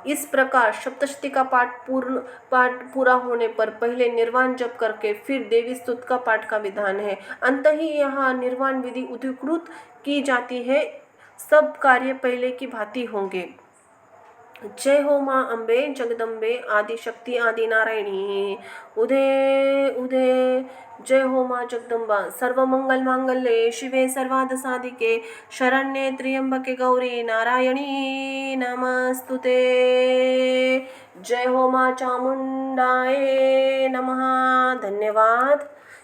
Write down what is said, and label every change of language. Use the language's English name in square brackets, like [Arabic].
[Hindi] इस प्रकार सप्तशती का पाठ पूरा होने पर पहले निर्वाण जप करके फिर देवी स्तुति का पाठ का विधान है। अंत ही यहाँ निर्वाण विधि उद्धृत की जाती है। सब कार्य पहले की भांति होंगे। जय हो माँ अम्बे जगदम्बे आदि शक्ति आदि नारायणी। उदय उदय। जय हो माँ जगदम्बा। [Sanskrit] सर्वमंगल मांगल्ये शिवे सर्वार्थ साधिके शरण्ये त्र्यंबके गौरी नारायणी नमस्तुते। [Hindi] जय हो माँ चामुंडाए नमः। धन्यवाद।